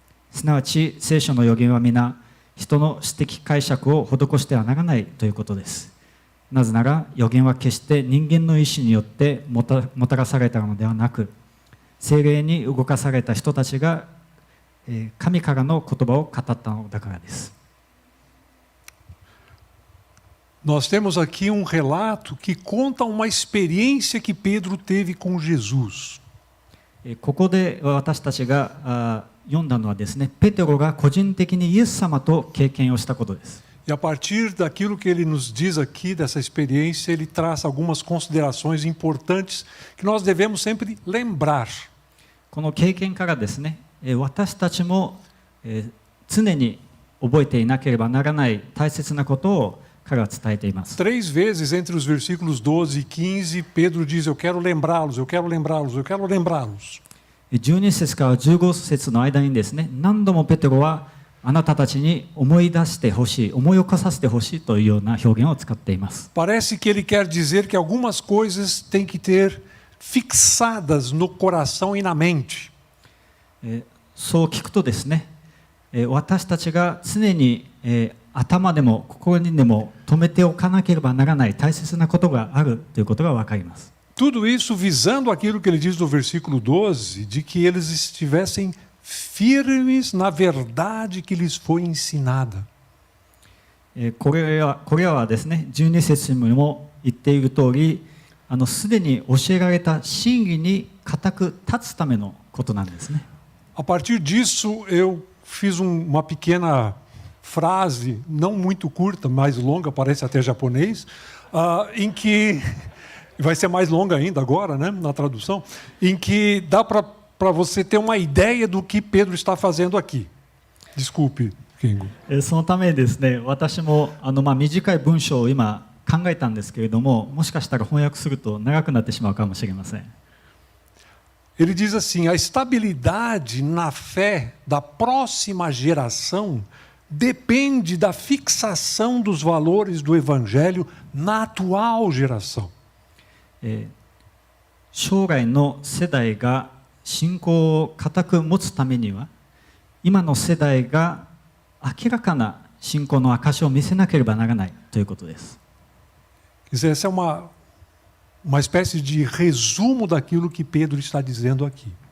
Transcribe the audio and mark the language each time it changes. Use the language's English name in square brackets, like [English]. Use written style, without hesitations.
[Japanese] すなわち聖書の預言は皆人の私的解釈を施してはならないということです。なぜなら預言は決して人間の意志によってもたらされたのではなく、聖霊に動かされた人たちが神からの言葉を語ったのだからです。 [Portuguese] Nós temos aqui relato que conta uma experiência que Pedro teve com Jesus. [Japanese] ここで私たちが読んだのはですね、ペテロが個人的にイエス様と経験をしたことです。 [Portuguese] E a partir daquilo que ele nos diz aqui, dessa experiência, ele traz algumas considerações importantes que nós devemos sempre lembrar. [Japanese] この経験からですね、私たちも常に覚えていなければならない大切なことを彼は伝えています。 [Portuguese] Três vezes entre os versículos 12 e 15, Pedro diz: Eu quero lembrá-los, eu quero lembrá-los, eu quero lembrá-los. [Japanese] 12節から15節の間にですね、何度もペテロはあなたたちに思い出してほしい、思い起こさせてほしいというような表現を使っています。 [Portuguese] Parece que ele quer dizer que algumas coisas têm que ter fixadas no coração e na mente. [Japanese] そう聞くとですね、私たちが常に頭でも心にでも留めておかなければならない大切なことがあるということが分かります。 [Portuguese] Tudo isso visando aquilo que ele diz no versículo 12, de que eles estivessem firmes na verdade que lhes foi ensinada. [Japanese] これはですね、12節にも言っている通り、すでに教えられた真理に固く立つためのことなんですね。 [Portuguese] A partir disso, eu fiz uma pequena frase, não muito curta, mais longa, parece até japonês, em que, vai ser mais longa ainda agora, né, na tradução, em que dá para você ter uma ideia do que Pedro está fazendo aqui. Desculpe, Kingo. [Japanese] そのためですね、私も短い文章を今考えたんですけれども、もしかしたら翻訳すると長くなってしまうかもしれません。 [Portuguese] Ele diz assim: a estabilidade na fé da próxima geração depende da fixação dos valores do Evangelho na atual geração. [Japanese] 将来の世代が信仰を固く持つためには、今の世代が明らかな信仰の証を見せなければならないということです。 [Portuguese] Essa é uma espécie de resumo daquilo que Pedro está dizendo aqui.